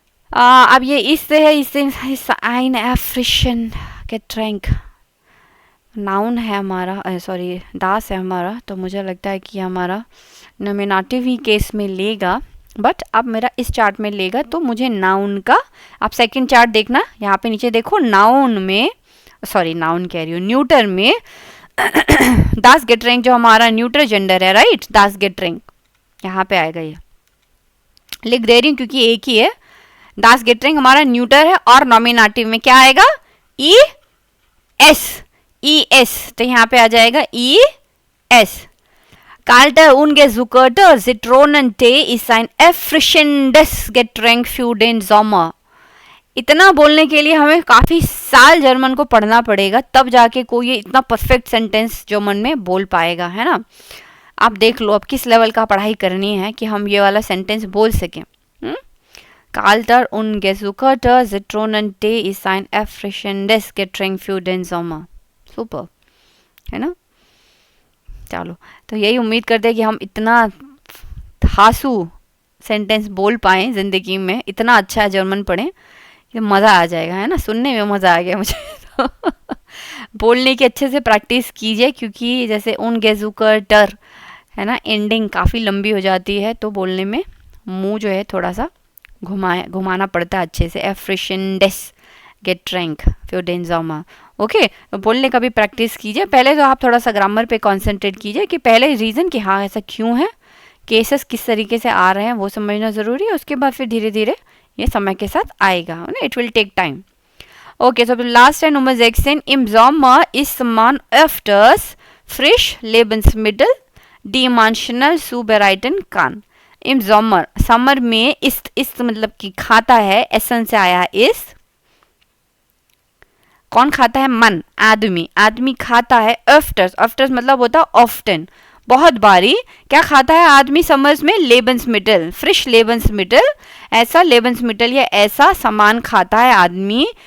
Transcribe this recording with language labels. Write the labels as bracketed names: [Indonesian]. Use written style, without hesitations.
[Hindi] अब ये इससे है, इससे आइन एफ्रिशन गेट्रैंक नाउन है हमारा, सॉरी दास है हमारा, तो मुझे लगता है कि हमारा नॉमिनेटिव ही केस में लेगा, बट अब मेरा इस चार्ट में लेगा, तो मुझे नाउन का, आप सेकंड चार्ट देखना, यहाँ पे नीचे देखो, नाउन में, सॉरी नाउन कह रही हूँ, न्यूटर में दास गेट्रैंक जो हमारा न्यूटर जेंडर है, राइट, दास गेट्रैंक यहाँ पे आएगा, ये लिख दे रही हूँ क्योंकि एक ही है। दास गेट्रैंक हमारा न्यूटर है और नॉमिनेटिव में क्या आएगा, ई एस, तो यहाँ पे आ जाएगा E S. [German] Kalter ungezuckerte Zitronentee ist ein erfrischendes Getränk für den Sommer। [Hindi] इतना बोलने के लिए हमें काफ़ी साल जर्मन को पढ़ना पड़ेगा, तब जाके कोई ये इतना परफेक्ट सेंटेंस जर्मन में बोल पाएगा, है ना। आप देख लो अब किस लेवल का पढ़ाई करनी है कि हम ये वाला सेंटेंस बोल सकें। [German] Kalter ungezuckerte Zitronentee ist ein erfrischendes Getränk für den Sommer। [Hindi] Super, है ना। चलो, तो यही उम्मीद करते हैं कि हम इतना धांसू सेंटेंस बोल पाएँ ज़िंदगी में, इतना अच्छा जर्मन पढ़ें कि मज़ा आ जाएगा, है ना। सुनने में मज़ा आ गया मुझे तो बोलने की अच्छे से प्रैक्टिस कीजिए, क्योंकि जैसे उन गेजुकर डर है ना, एंडिंग काफ़ी लंबी हो जाती है, तो बोलने में मुंह जो है थोड़ा सा घुमाना पड़ता है अच्छे से। [German] एफ्रिशेंडेस गेट्रैंक für den Sommer। [Hindi] ओके, तो बोलने का भी प्रैक्टिस कीजिए। पहले तो आप थोड़ा सा ग्रामर पे कंसंट्रेट कीजिए कि पहले रीज़न कि हाँ ऐसा क्यों है, केसेस किस तरीके से आ रहे हैं वो समझना ज़रूरी है। उसके बाद फिर धीरे धीरे ये समय के साथ आएगा, [English] It will take time. [German] ओके, so last ein Nummer 16. Im Sommer isst man öfters frisch Lebensmittel, die man schnell zubereiten kann। Im Sommer, [Hindi] summer में इस्त मतलब कि खाता है, एसन से आया है इस। कौन खाता है, मन, आदमी खाता है। अफ्टर्स मतलब होता है ऑफ्टन, बहुत बारी। क्या खाता है आदमी समर्स में, लेबन्समिटल, फ्रिश लेबन्समिटल, ऐसा लेबन्समिटल या ऐसा सामान खाता है आदमी।